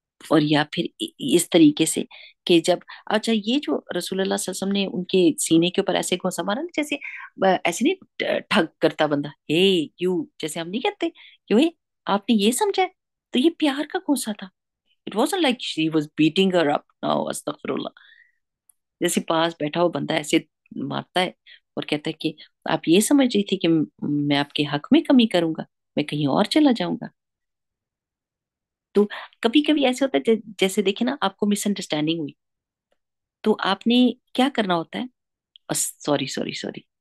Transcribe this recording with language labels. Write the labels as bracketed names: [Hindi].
[Urdu] اور یا پھر اس طریقے سے کہ جب اچھا یہ جو رسول اللہ صلی اللہ علیہ وسلم نے ان کے سینے کے اوپر ایسے گھونسا مارا نا، جیسے ایسے نہیں ٹھگ کرتا بندہ، ہے یو جیسے ہم نہیں کہتے کہ آپ نے یہ سمجھا ہے، تو یہ پیار کا گھونسا تھا. [English] It wasn't like she was beating her up. [Urdu] No, استغفر اللہ. جیسے پاس بیٹھا ہو بندہ ایسے مارتا ہے اور کہتا ہے کہ آپ یہ سمجھ رہی تھی کہ میں آپ کے حق میں کمی کروں گا، میں کہیں اور چلا جاؤں گا. تو کبھی کبھی ایسے ہوتا ہے جیسے دیکھیں نا، آپ کو مس انڈرسٹینڈنگ ہوئی تو آپ نے کیا کرنا ہوتا ہے، سوری سوری سوری.